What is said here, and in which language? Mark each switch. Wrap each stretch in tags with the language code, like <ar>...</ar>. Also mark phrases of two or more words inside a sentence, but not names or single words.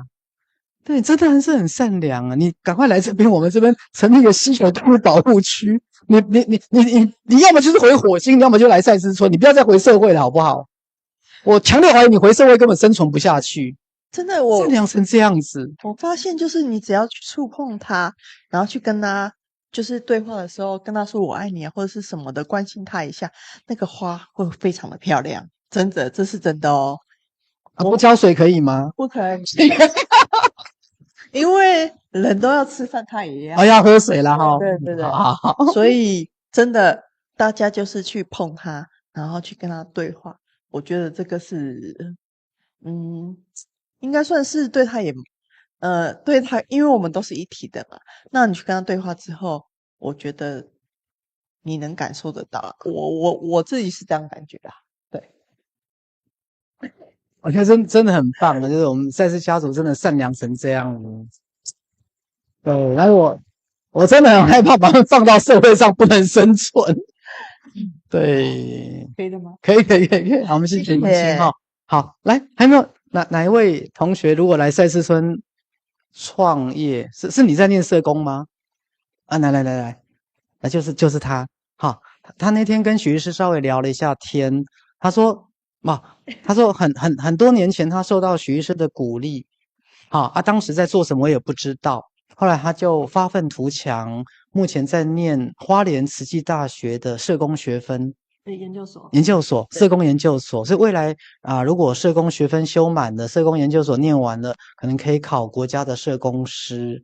<zh>對，真的是很善良啊！你趕快來這邊，我們這邊成立一個稀有動物保護區。你要麼就是回火星，你要麼就來賽斯村，你不要再回社會了，好不好？我強烈懷疑你回社會根本生存不下去。真的，我善良成這樣子，我發現就是你只要去觸碰它，然後去跟它就是對話的時候，跟他說我愛你啊，或者是什麼的，關心他一下，那個花會非常的漂亮，真的，這是真的哦。不澆水可以嗎？不可以，因為人都要吃飯，他也要。要喝水啦哈。對对对，好。所以真的，大家就是去碰它，然後去跟他對話。我覺得這個是，應該算是對他也。對他，因為我們都是一體的嘛，那你去跟他對話之後，我覺得你能感受得到，我自己是這樣感覺的，對。我覺得真的很棒的，就是我們赛斯家族真的善良成這樣。對，但是我真的很害怕把他們放到社會上不能生存。對，可以的嗎？可以。好，我们謝謝你先哈。好，來，還有沒有哪一位同學如果來賽斯村創業，是你在念社工嗎？啊，來，就是他。好，他那天跟許醫師稍微聊了一下天，他說很多年前他受到許醫師的鼓勵，當時在做什麼我也不知道，後來他就發憤圖強，目前在念花蓮慈濟大學的社工學分。研究所，社工研究所，所以未來如果社工學分修滿了，社工研究所念完了，可能可以考國家的社工師。</zh>